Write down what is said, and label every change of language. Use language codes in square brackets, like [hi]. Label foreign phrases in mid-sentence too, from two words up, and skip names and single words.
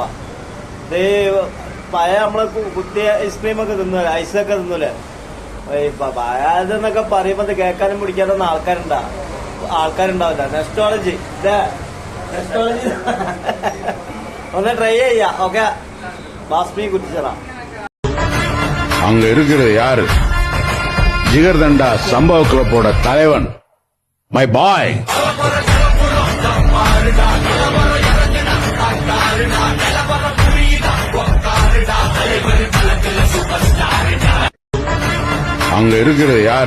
[ml] ഇത് പഴയ നമ്മള് കുത്തി ഐസ്ക്രീമൊക്കെ തിന്നൂലെ, ഐസൊക്കെ തിന്നൂലെ. പഴയതെന്നൊക്കെ പറയുമ്പോ കേൾക്കാനും പിടിക്കാതൊന്നും ആൾക്കാരുണ്ടാവില്ല. നെസ്റ്റോളജി നെസ്റ്റോളജി ഒന്ന് ട്രൈ ചെയ്യാം. ഓക്കെ, ബാസ്മി കുറ്റിച്ചിറ. [ta] அங்க இருக்கிறது யாரு? ஜிகர்தண்டா சம்பவ கிளப்போட தலைவன், [en] my boy. [ta] அங்க இருக்கிறது யாரு?